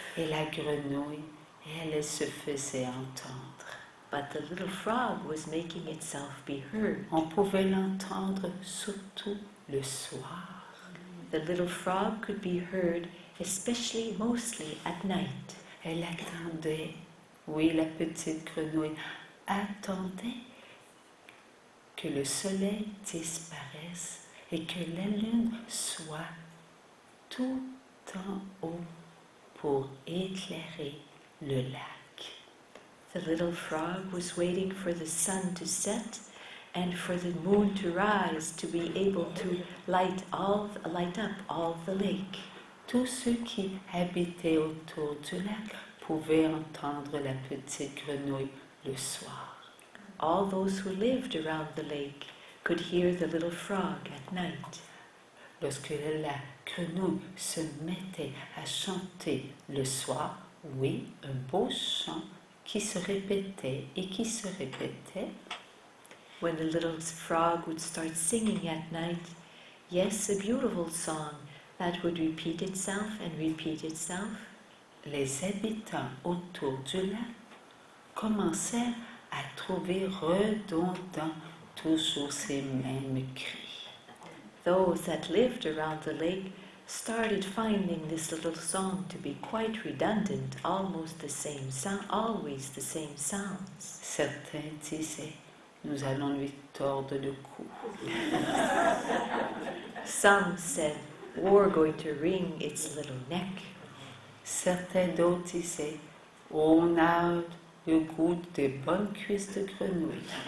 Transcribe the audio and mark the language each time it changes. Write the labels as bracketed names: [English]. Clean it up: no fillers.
[French] Et la grenouille, elle se faisait entendre. [English] But the little frog was making itself be heard. [French] On pouvait l'entendre surtout le soir. [English] The little frog could be heard, especially mostly at night. [French] Elle attendait, oui, la petite grenouille attendait que le soleil disparaisse et que la lune soit tout en haut pour éclairer le lac. [English] The little frog was waiting for the sun to set and for the moon to rise to be able to light up all the lake. [French] Tous ceux qui habitaient autour du lac pouvaient entendre la petite grenouille le soir. [English] All those who lived around the lake could hear the little frog at night. [French] Lorsque la grenouille se mettait à chanter le soir, oui, un beau chant qui se répétait et qui se répétait. [English] When the little frog would start singing at night, yes, a beautiful song that would repeat itself and repeat itself. [French] Les habitants autour du lac commencèrent à trouver redondants toujours ces mêmes cris. [English] Those that lived around the lake started finding this little song to be quite redundant, almost the same sound, always the same sounds. [French] Certains disaient, nous allons lui tordre le cou. [English] Some said, we're going to wring its little neck. [French] Certains d'autres disaient, on a le goût de bonnes cuisses de grenouille.